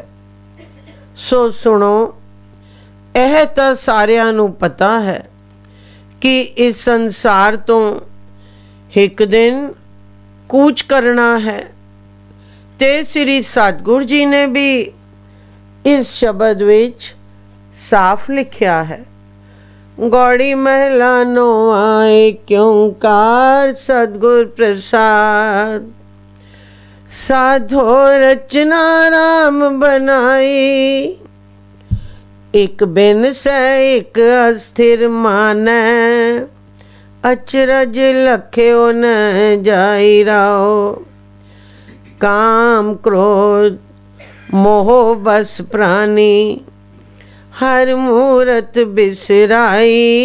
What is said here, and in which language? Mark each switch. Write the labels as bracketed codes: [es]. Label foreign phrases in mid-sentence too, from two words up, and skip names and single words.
[pa] ਸੋ ਸੁਣੋ, ਇਹ ਤਾਂ ਸਾਰਿਆਂ ਨੂੰ ਪਤਾ ਹੈ ਕਿ ਇਸ ਸੰਸਾਰ ਤੋਂ ਇੱਕ ਦਿਨ ਕੂਚ ਕਰਨਾ ਹੈ, ਤੇ ਸ੍ਰੀ ਸਤਿਗੁਰੂ ਜੀ ਨੇ ਵੀ ਇਸ ਸ਼ਬਦ ਵਿੱਚ ਸਾਫ਼ ਲਿਖਿਆ ਹੈ, ਗੌੜੀ ਮਹਿਲਾ ਨੌਵਾਂ ਏਕ ਓਂਕਾਰ ਸਤਿਗੁਰ ਪ੍ਰਸਾਦ, ਸਾਧੋ ਰਚਨਾ ਰਾਮ ਬਨਾਈ, ਏਕ ਬਿਨ ਸੇ ਏਕ ਅਸਥਿਰ ਮਾਨੈ, ਅਚਰਜ ਲਖਿਓ ਨ ਜਾਈ ਰਾਓ, ਕਾਮ ਕ੍ਰੋਧ ਮੋਹ ਬਸ ਪ੍ਰਾਣੀ, ਹਰ ਮੂਰਤ ਬਿਸਰਾਈ,